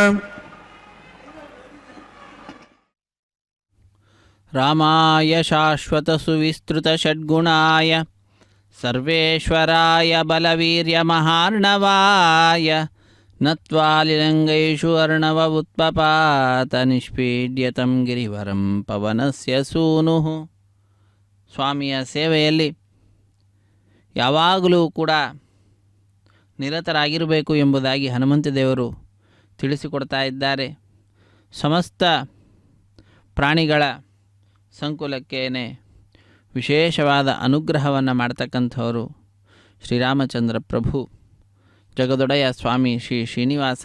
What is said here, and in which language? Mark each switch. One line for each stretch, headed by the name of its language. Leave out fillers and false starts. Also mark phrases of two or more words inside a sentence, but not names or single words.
Sanskrit: रामाय शाश्वतसुविस्तृतषड्गुणाय सर्वेश्वराय बलवीर्यमहार्णवाय नत्वालिरङ्गैषु अर्णव उत्पपात निष्पीड्यतं ಗಿರಿವರಂ ಪವನಸ್ಯ ಸೂನುಃ.
Kannada: ಸ್ವಾಮಿಯ ಸೇವೆಯಲ್ಲಿ ಯಾವಾಗಲೂ ಕೂಡ ನಿರತರಾಗಿರಬೇಕು ಎಂಬುದಾಗಿ ಹನುಮಂತ ದೇವರು ತಿಳಿಸಿಕೊಡ್ತಾ ಇದ್ದಾರೆ. ಸಮಸ್ತ ಪ್ರಾಣಿಗಳ ಸಂಕುಲಕ್ಕೇನೆ ವಿಶೇಷವಾದ ಅನುಗ್ರಹವನ್ನು ಮಾಡ್ತಕ್ಕಂಥವರು ಶ್ರೀರಾಮಚಂದ್ರ ಪ್ರಭು, ಜಗದೊಡೆಯ ಸ್ವಾಮಿ ಶ್ರೀ ಶ್ರೀನಿವಾಸ.